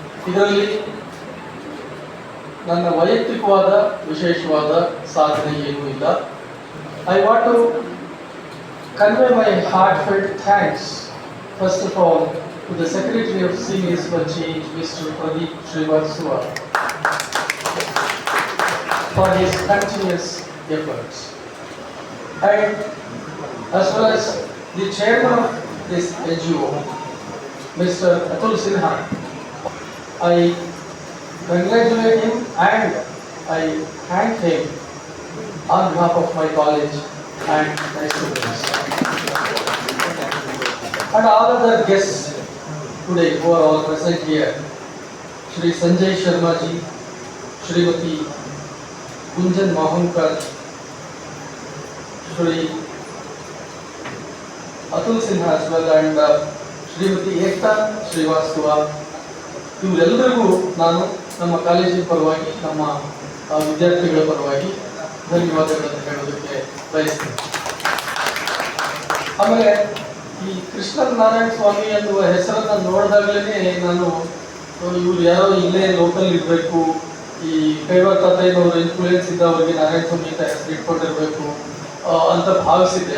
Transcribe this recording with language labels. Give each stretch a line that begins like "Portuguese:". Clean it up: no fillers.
Kannada: ಇದರಲ್ಲಿ ನನ್ನ ವೈಯಕ್ತಿಕವಾದ ವಿಶೇಷವಾದ ಸಾಧನೆ ಏನೂ ಇಲ್ಲ.
English: I want to convey my heartfelt thanks first of all to the Secretary of Seniors for Change, Mr. Pradeep Srivastava, for his continuous efforts, and as well as the chairman of this NGO, Mr. Atul Sinha. I congratulate him and I thank him on behalf of my college and my students, and all other guests today who are all present here. Shri Sanjay Sharma ji, Shrimati Gunjan Mohankar, Shri Atul Sinha as well, and Shrimati Ekta Srivastava.
Kannada: ಇವರೆಲ್ಲರಿಗೂ ನಾನು ನಮ್ಮ ಕಾಲೇಜಿನ ಪರವಾಗಿ ನಮ್ಮ ವಿದ್ಯಾರ್ಥಿಗಳ ಪರವಾಗಿ ಧನ್ಯವಾದಗಳನ್ನು ಹೇಳೋದಕ್ಕೆ ಬಯಸ್ತೀನಿ. ಆಮೇಲೆ ಈ ಕೃಷ್ಣ ನಾರಾಯಣ ಸ್ವಾಮಿ ಅನ್ನುವ ಹೆಸರನ್ನು ನೋಡಿದಾಗಲೇ ನಾನು ಇವ್ರು ಯಾರೋ ಇಲ್ಲೇ ಲೋಕಲ್ ಇರಬೇಕು, ಈ ಕೈವಾರ ತಾತಯ್ಯನವರು ಇನ್ಫ್ಲೂಯೆನ್ಸ್ ಇದ್ದವರಿಗೆ ನಾರಾಯಣ ಸ್ವಾಮಿ ಅಂತ ಹೆಸರು ಇಟ್ಕೊಂಡಿರ್ಬೇಕು ಅಂತ ಭಾವಿಸಿದ್ದೆ.